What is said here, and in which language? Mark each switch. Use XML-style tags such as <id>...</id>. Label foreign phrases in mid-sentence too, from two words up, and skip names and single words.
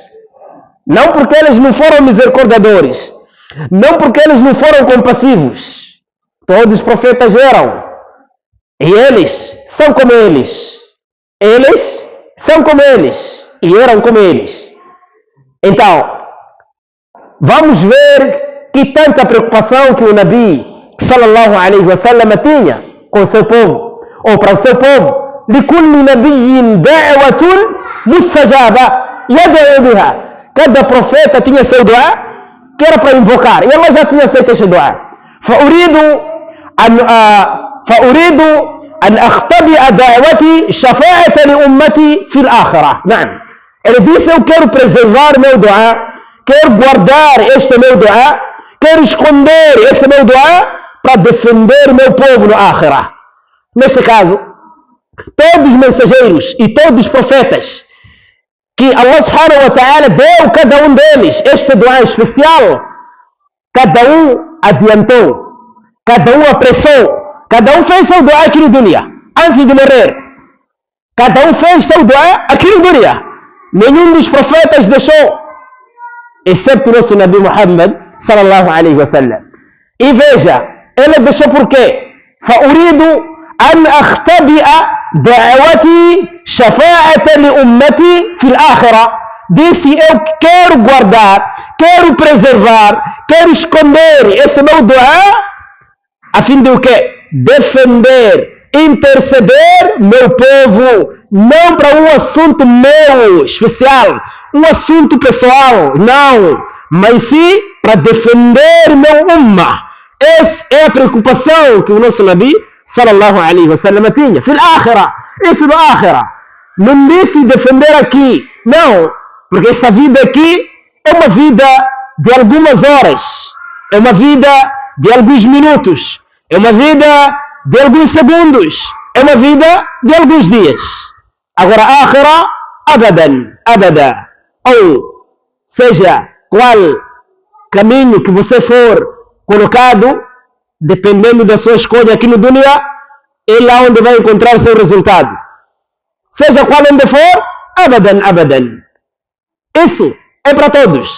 <pt>Não porque eles não foram misericordiadores, não porque eles não foram compassivos. Todos os profetas eram. E eles são como eles. Eles são como eles. E eram como eles. Então, vamos ver que tanta preocupação que o Nabi</pt> <ar>صلى الله عليه وسلم</ar> <pt>tinha com o seu povo, ou para o seu povo.</pt> <ar>لكل نبي دعوة مستجابة يدعو بها.</ar> <pt>Cada profeta tinha seu dua que era para invocar, e Allah já tinha aceito esse dua.</pt> <ar>فأريد أن أختبئ دعوتي شفاعة لأمتي في الآخرة. نعم.</ar> <pt>Ele disse: eu quero preservar meu dua, quero guardar este meu dua, quero esconder este meu dua para defender meu povo no Akhirah. Neste caso, todos os mensageiros e todos os profetas que</pt> <ar>الله سبحانه وتعالى</ar> <pt>deu cada um deles este dua especial, cada um adiantou, cada um apressou, cada um fez seu dua aqui no dunya, antes de morrer. Cada um fez seu dua aqui no dunya. Nenhum dos profetas deixou, exceto o nosso Nabi Muhammad</pt> <ar>صلى الله عليه وسلم.</ar> <pt>E veja, ele deixou por quê? فأريد أن أختبئ دعوتي شفاعة لأمتي في الآخرة. Disse: eu quero guardar, quero preservar, quero esconder esse meu dua, a fim de o quê? Defender, interceder meu povo, não para um assunto meu especial, um assunto pessoal, não, mas sim para defender meu ummah. Essa é a preocupação que o nosso Nabi</pt> <ar>صلى الله عليه وسلم</ar> <pt>tinha.</pt> <ar>في الآخرة,</ar> <pt>isso no akhirah. Não disse defender aqui, não, porque essa vida aqui é uma vida de algumas horas, é uma vida de alguns minutos, é uma vida de alguns segundos, é uma vida de alguns dias. Agora,</pt> <ar>آخرة، أبدًا، أبدا.</ar> <pt>Ou seja, qual caminho que você for colocado, dependendo da sua escolha aqui no dunya, é lá onde vai encontrar o seu resultado. Seja qual onde for,</pt> <ar>أبدًا، أبدًا.</ar> <pt>Isso é para todos.</pt>